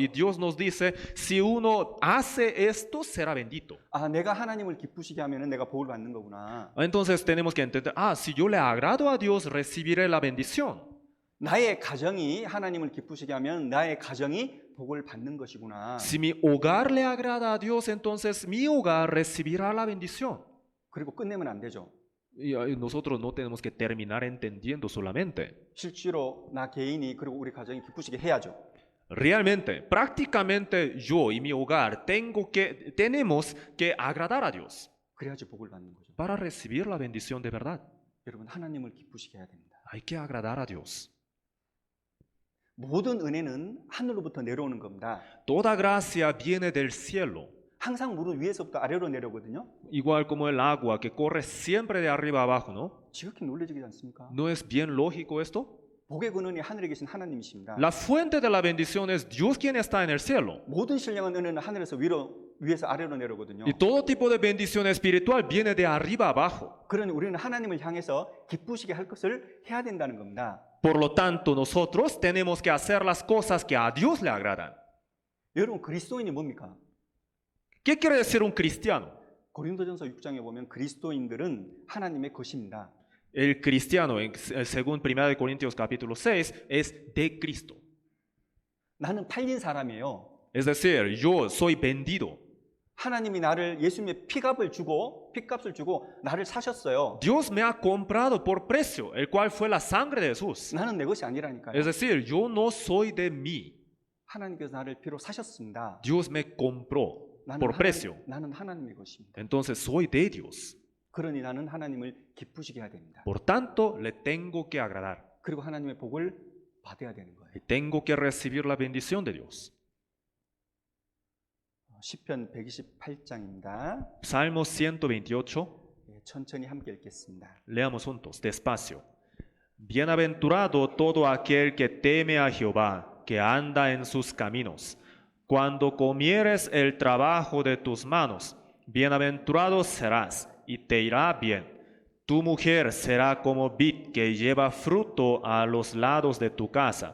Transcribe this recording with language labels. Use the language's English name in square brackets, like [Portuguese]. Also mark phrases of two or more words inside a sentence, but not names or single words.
[Spanish] Y Dios nos dice, si uno hace esto, será bendito. [Korean] 아, 내가 하나님을 기쁘시게 하면은 내가 복을 받는 거구나. [Spanish] Entonces tenemos que entender, si yo le agrado a Dios, recibiré la bendición. [Korean] 나의 가정이 하나님을 기쁘시게 하면 나의 가정이 복을 받는 것이구나. [Spanish] Si mi hogar le agrada a Dios, entonces mi hogar recibirá la bendición. [Korean] 그리고 끝내면 안 되죠. [Spanish] Y nosotros no tenemos que terminar entendiendo solamente. [Korean] 실제로 나 개인이 그리고 우리 가정이 기쁘시게 해야죠. [Spanish] Realmente, prácticamente yo y mi hogar tenemos que agradar a Dios [Korean] 그래야지 복을 받는 거죠. [Spanish] para recibir la bendición de verdad. [Korean] 여러분 하나님을 기쁘시게 해야 됩니다. [Spanish] Hay que agradar a Dios. [Korean] 모든 은혜는 하늘로부터 내려오는 겁니다. [Spanish] Toda gracia viene del cielo, [Korean] 항상 물은 위에서부터 아래로 내려오거든요. [Spanish] igual como el agua que corre siempre de arriba abajo, ¿no? [Korean] 지극히 논리적이지 않습니까? [Spanish] ¿No es bien lógico esto? [Korean] 복의 근원이 하늘에 계신 하나님이십니다. [Spanish] La fuente de la bendición es Dios quien está en el cielo. [Korean] 모든 신령한 은혜는 하늘에서 위에서 아래로 내려오거든요. [Spanish] Y todo tipo de bendición espiritual viene de arriba abajo. [Korean] 그러니 우리는 하나님을 향해서 기쁘시게 할 것을 해야 된다는 겁니다. [Spanish] Por lo tanto, nosotros tenemos que hacer las cosas que a Dios le agradan. [Korean] 여러분 그리스도인이 뭡니까? [Spanish] ¿Qué quiere decir un cristiano? [Korean] 고린도전서 6장에 보면 그리스도인들은 하나님의 것입니다. [Spanish] El cristiano, según 1 Corintios capítulo 6, es de Cristo. [Korean] 나는 팔린 사람이에요. [Spanish] Es decir, yo soy vendido. [Korean] 하나님이 나를 예수님의 핏값을 주고 나를 사셨어요. [Spanish] Dios me ha comprado por precio, el cual fue la sangre de Jesús. [Korean] 나는 내 것이 아니라니까요. [Spanish] Es decir, yo no soy de mí. [Korean] 하나님께서 나를 피로 사셨습니다. [Spanish] Dios me compró por precio. [Korean] 나는 하나님의 것입니다. [Spanish] Entonces soy de Dios. [Korean] 그러니 나는 하나님을 기쁘시게 해야 됩니다. [Spanish] Por tanto, le tengo que agradar. [Korean] 그리고 하나님의 복을 받아야 되는 거예요. [Spanish] Y tengo que recibir la bendición de Dios. [Korean] 시편 128장입니다. [Spanish] Salmo 128. [Korean] 천천히 함께 읽겠습니다. [Spanish] Leamos juntos, despacio. Bienaventurado todo aquel que teme a Jehová, que anda en sus caminos. Cuando comieres el trabajo de tus manos, bienaventurado serás y te irá bien. Tu mujer será como vid que lleva fruto a los lados de tu casa.